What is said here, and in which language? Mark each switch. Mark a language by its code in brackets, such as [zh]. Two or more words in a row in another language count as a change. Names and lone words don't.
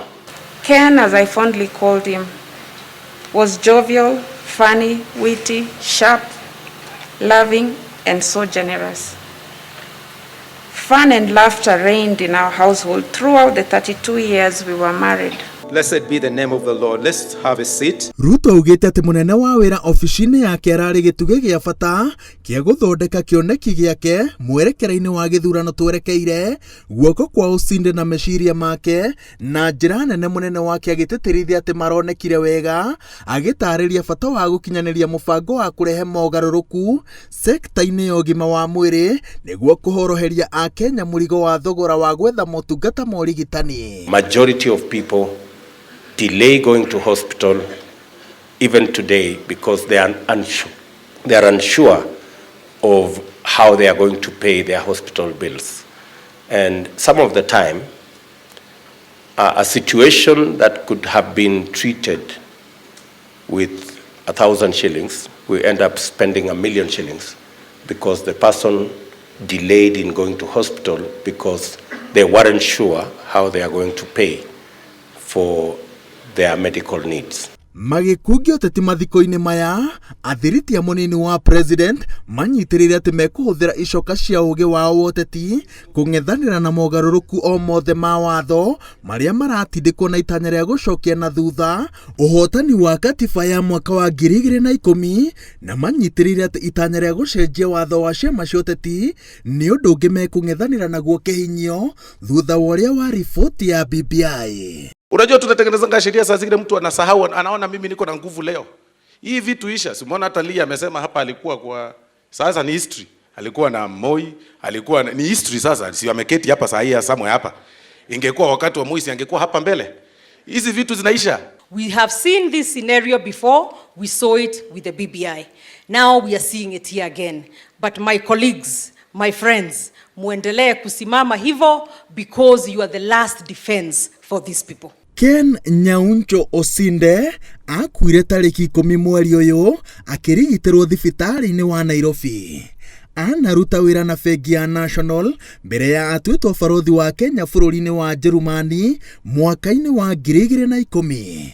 [en] Ken, as I fondly called him, was jovial, funny, witty, sharp, loving, and so generous. Fun and laughter reigned in our household throughout the 32 years we were married. Blessed be the name of the Lord. Let's have a seat. [ki] Ruto ugite ati munene wa wira ofici-inĩ yake ararĩ gĩtugĩ gĩa bata kĩa gũthondeka kĩoneki gĩake mwerekera-inĩ wa gĩthurano twerekeire guoko kwa Osinde na meciria make, na njĩra nene munene wake agĩtĩtĩrithia atĩ maronekire wega, agĩtarĩria bata wa gũkinyanĩria mũbango wa kũrehe mogarũrũku sekta-inĩ ya ũgima wa mwĩrĩ nĩguo kũhoroheria Akenya mũrigo wa thogora wa gwetha motungata ma ũrigitani. [en] Majority of people delay going to hospital even today because they are unsure of how they are going to pay their hospital bills. And some of the time, a situation that could have been treated with 1,000 shillings, we end up spending 1,000,000 shillings because the person delayed in going to hospital because they weren't sure how they are going to pay for their medical needs. [ki] Magĩkungio ũteti mathiko-inĩ maya, athiriti a mũnini wa president manyitirĩire atĩ mekũhũthĩra icoka cia ũũgĩ wao wa ũteti kũng'ethanĩra na mogarũrũku o mothe ma watho marĩa maratindĩkwo na itanya rĩa gũcokia na thutha ũhotani wa katiba ya mwaka wa 2010, na manyitirĩire atĩ itanya rĩa gũcenjia watho wa ciama cia ũteti nĩ ũndũ ũngĩ mekũng'ethanĩra naguo kĩhinyio thutha wa ũrĩa wa riboti ya BBI. [sw] Unajua tunatengeneza sheria saa zingine mtu anasahau, anaona mimi niko na nguvu leo. Hii vitu isha. Simuona hata Lia amesema hapa alikuwa kwa sasa ni history. Alikuwa na Moi, alikuwa ni history sasa. Si ameketi hapa saa hii ya Samuel hapa. Ingekuwa wakati wa Moi si angekuwa hapa mbele. Hizi vitu zinaisha. [en] We have seen this scenario before. We saw it with the BBI. Now we are seeing it here again. But my colleagues, my friends, [sw] muendelee kusimama hivyo [en] because you are the last defense for these people. [ki] Ken Nyauncho Osinde akuire tarĩki 10 mweri ũyũ akĩrigitĩrwo thibitarĩ-inĩ wa Nairobi. Anaruta wĩra na bengi ya National mbere ya atuĩtwo barothi wa Kenya bũrũri-inĩ wa Jerumani mwaka-inĩ wa 2010.